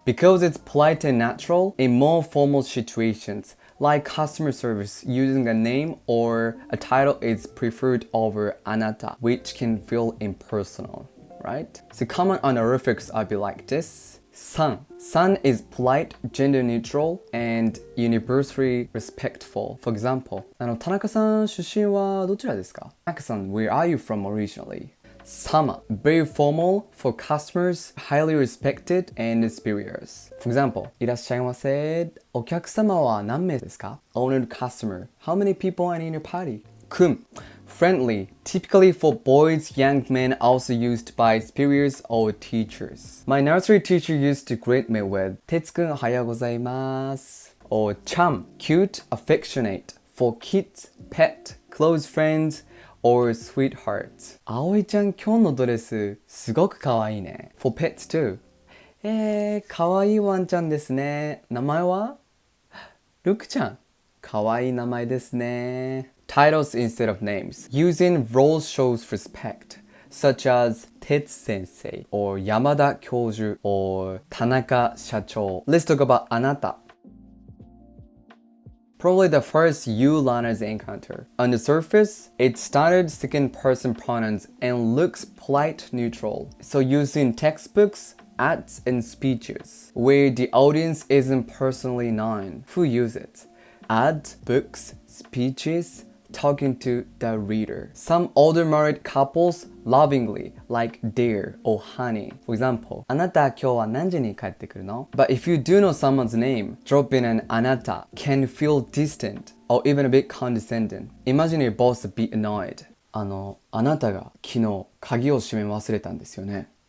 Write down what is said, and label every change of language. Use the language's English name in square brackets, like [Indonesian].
[English] Because it's polite and natural, in more formal situations, like customer service, using a name or a title is preferred over ANATA, which can feel impersonal, right? So common honorifics are be like this. San. San is polite, gender neutral, and universally respectful. [Japanese] For example, 田中さん出身はどちらですか? [English] Tanaka-san, where are you from originally? Sama, very formal for customers, highly respected and superiors. [Japanese] For example, いらっしゃいませ。お客様は何名ですか? [English] Honored customer, how many people are in your party? Kun, friendly, typically for boys, young men, also used by superiors or teachers. My nursery teacher used to greet me with [Japanese] 哲くんおはようございます [English] or cham, cute, affectionate. For kids, pet, close friends, or sweethearts. [Japanese] 葵ちゃん、今日のドレスすごく可愛いね。 [English] For pets too. [Japanese] 可愛いワンちゃんですね。名前はルクちゃん。可愛い名前ですね。 [English] Titles instead of names. Using roles shows respect, such as Tetsu sensei or Yamada Kyoju or Tanaka Shacho. Let's talk about ANATA. Probably the first you learners encounter. On the surface, it's standard second person pronouns and looks polite neutral. So using textbooks, ads, and speeches, where the audience isn't personally known. Who use it? Ads, books, speeches, talking to the reader. Some older married couples lovingly like dear or honey. For example, [Japanese] あなた今日は何時に帰ってくるの? [English] But if you do know someone's name, dropping an あなた can feel distant or even a bit condescending. Imagine you're both a bit annoyed. [Japanese] あなたが昨日鍵を閉め忘れたんですよね.